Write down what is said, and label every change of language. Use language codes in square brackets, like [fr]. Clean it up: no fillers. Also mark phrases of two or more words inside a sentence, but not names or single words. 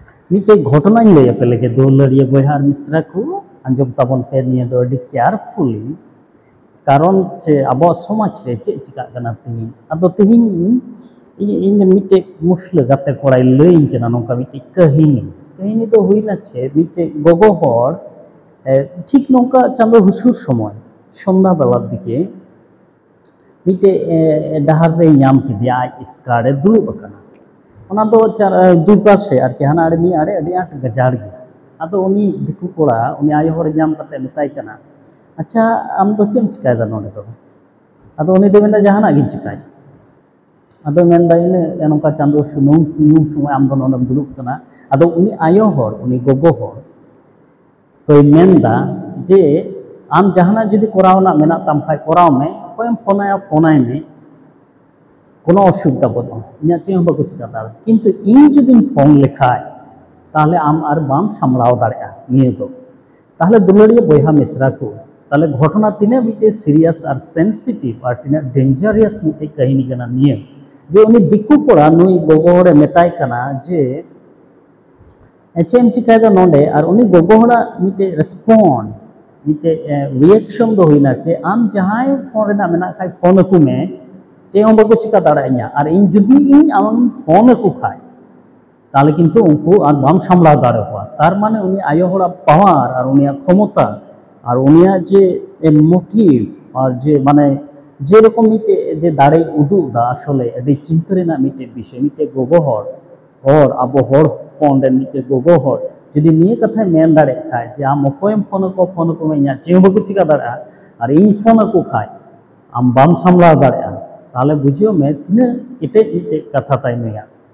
[sat] मिट्टे घटना लैया पे लगे दुलारिया बयहा और मिश्रा को आंजम ताबन पे निया दो अडी केयरफुली कारण चे अब समाज रे चे चिका कना तिहिन अदो तिहिन इन मिट्टे मुसले गाते कोड़ाई लैइन केना नोंका मिट्टे कहिनी दो हुइना चे मिट्टे गोगो हर ठीक नोंका चांदो हुसुर समय सन्ध्या बेलार दिके मिट्टे डाहार रे नाम किदिया आज स्कारे दुड़ुब अकाना ओना दो चार दुई पाशे आर के हाना आड़े नि आड़े अडी आट गजाड़ गया आदो उनी दिकु कोड़ा उनी आयो हर नाम कते मेताय कना अच्छा आम दो चेम चिकायदा नोडे दो आदो उनी दो मेंदा जहाना गिन चिकाय आदो मेंदा इन नोंका चांदो सुनुम समय आम दो नोडम दुड़ुब कना आदो उनी आयो हर उनी गोगो हर तो मेंदा जे आम जहाना जुदी कोरावना मेना ताम खाय कोराव में कोयम फोनाय में कोनो असुविधा बनो इन चे बाको चिका दाड़ा किन्तु इन जुदी फोन लेखाय ताहले आम आर बाम सामलाव दाड़ेया निये दो ताहले दुलारिया बयहा मिश्रा को ताहले घटना तिना मिटे सीरियस और सेंसिटिव और तिना डेंजरियस मिटे कहिनी कना निये जे उनी दिकु कोड़ा नुई गोगो हरे मेताय कना जे चेम चिकायदा नोंडे और उनी गोगो हरा मिटे रेस्पॉन्ड मिटे रिएक्शन दो हुइना चे आम जहाय फोन रेना मेना खाय फोन को में चे हम बाको चिका दाड़ाया और इन जुदी इन आम फोन को खाय ताहले किन्तु उनको आर बाम सामलाव दाड़ेवा तार माने उनी आयो हरा पावर और उनिया क्षमता और उनिया जे मोटिव और जे माने जे रकम मिटे जे दाड़े उदुग दा आसले अडी चिंता रेना मिटे विषय मिटे गोगो हर आबो हर हॉपन रेन मिटे गोगो हर जुदी निये कथा मेन दाड़े खाय जे आम अकोयम फोन को में इना चे बाको चिका दाड़ा और इन फोन को खाय आम बाम सामलाव दाड़ेया ताहले बुझियो में तिना केटे मिटे कथा ताई नुया